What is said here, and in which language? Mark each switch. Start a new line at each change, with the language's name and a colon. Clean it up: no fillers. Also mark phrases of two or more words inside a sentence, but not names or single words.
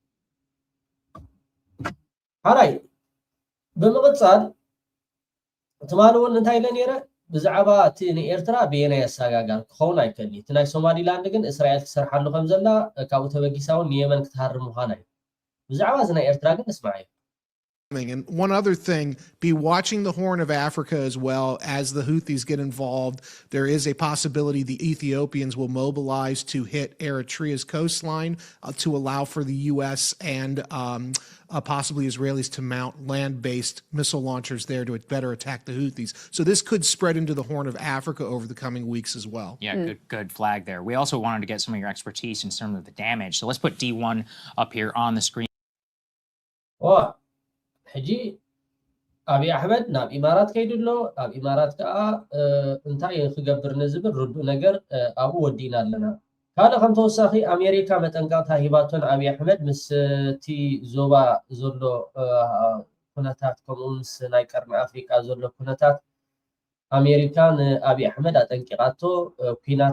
Tigrinya: ሓራይ ብምቕፃል ትማል እውን እንታይ ኢለ ነይረ ብዛዕባ እቲ ንኤርትራ ብየናይ ኣሰጋጋር ክኸውን ኣይከልኒ እቲ ናይ ሶማሊላንድ ግን እስራኤል ትሰርሓሉ ከም ዘላ ካብኡ ተበጊሳ እውን ንየመን ክትሃርም ምዃና እዩ ብዛዕባ እዚ ናይ ኤርትራ ግን እስማዕ እዩ
English: And one other thing, be watching the Horn of Africa as well as the Houthis get involved. There is a possibility the Ethiopians will mobilize to hit Eritrea's coastline to allow for the U.S. and possibly Israelis to mount land-based missile launchers there to better attack the Houthis. So this could spread into the Horn of Africa over the coming weeks as well. Yeah, good flag there. We also wanted to get some of your expertise in terms of the damage. So let's put D1 up here on the screen. Oh.
Tigrinya: ሕጂ ኣብይ ኣሕመድ ናብ ኢማራት ከይድሎ ኣብ ኢማራት ከዓ እንታይ ክገብር ንዝብል ርዱእ ነገር ኣብኡ ወዲእና ኣለና ካልእ ከም ተወሳኺ ኣሜሪካ መጠንቀቕታ ሂባቶን ኣብይ ኣሕመድ ምስ እቲ ዞባ ዘሎ ኩነታት ከምኡ ምስ ናይ ቀርኒ ኣፍሪቃ ዘሎ ኩነታት ኣሜሪካ ንኣብይ ኣሕመድ ኣጠንቂቓቶ ኩናት